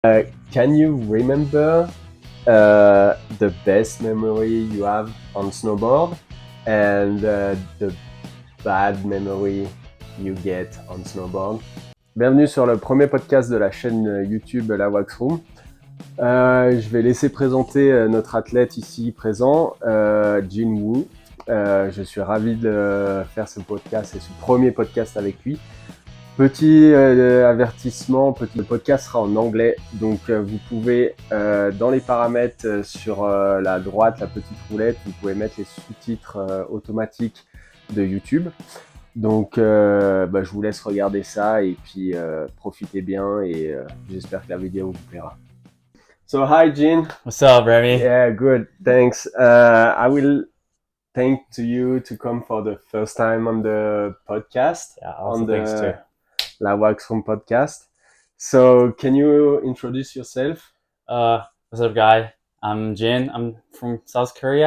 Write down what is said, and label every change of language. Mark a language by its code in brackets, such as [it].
[en] Can you remember the best memory you have on snowboard and the bad memory you get on snowboard? [fr] Bienvenue sur le premier podcast de la chaîne YouTube LAWAXROOM. Je vais laisser présenter notre athlète ici présent, Jin Woo. Je suis ravi de faire ce podcast et ce premier podcast avec lui. Petit avertissement, le podcast sera en anglais, donc vous pouvez dans les paramètres sur la droite, la petite roulette, vous pouvez mettre les sous-titres automatiques de YouTube. Donc je vous laisse regarder ça et puis profitez bien et j'espère que la vidéo vous plaira. [en] So hi Jin. What's up, Remy? Yeah, good, thanks. I will thank to you to come for the first time on the podcast. Yeah, also thanks too. LAWAXROOM podcast. So can you introduce yourself? What's up, guy? I'm Jin. I'm from South Korea.